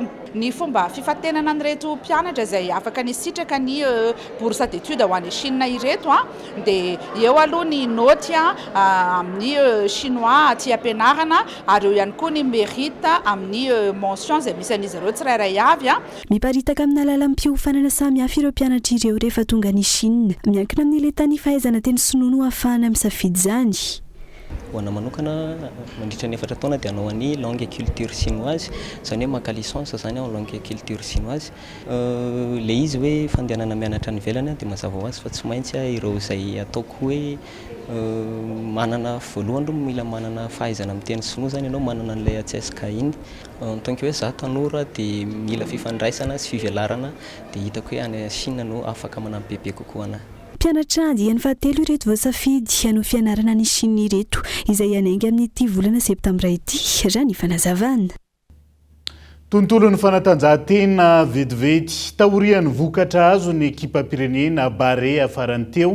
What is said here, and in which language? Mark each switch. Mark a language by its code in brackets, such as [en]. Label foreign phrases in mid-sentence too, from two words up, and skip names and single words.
[mg] Ny fomba fifatenana an'ireto mpianatra izay afaka ny sitraka ny [fr] bourse d'études [mg] ho any Chine ireto dia eo aloha ny noty amin'ny chinois aty ampianarana ary eo ihany koa ny mérite amin'ny mention izay misy an'izy ireo tsirairay avy. Miparitaka amin'ny alalam-piofanana samihafa ireo mpianatra ireo rehefa tonga ny Chine, miankina amin'ilay tany fahaizana teny sinoa no ahafahana misafidy izany. Ho ana manokana mandritra ny 4 taona dia hanao any [fr] langue et culture chinoise, [mg] zany hoe maka licence zany ao [fr] langue et culture chinoise. [mg] Le izy hoe fandehanana mianatra ny velany dia mazava ho azy fa tsy maintsy ireo izay ataoko hoe manana voalohany aloha mila manana fahaizana amin'ny teny sinoa zany ianao, manana an'ilay atsesika iny. [fr] En tant que [mg] hoe za tanora dia mila fifandraisana sy fivelarana dia hitako hoe any Chine no afaka manampy bebe kokoa ana. Mpianatra andiany fahatelo ireto voasafidy hanao fianarana ny Chine ireto izay hanainga amin'ity volana septambra ity raha ny fanazavana. Tontolon'ny fanatanjahantena vetivety taorian'ny vokatra azo ny ekipa pirenena Bare afarany teo.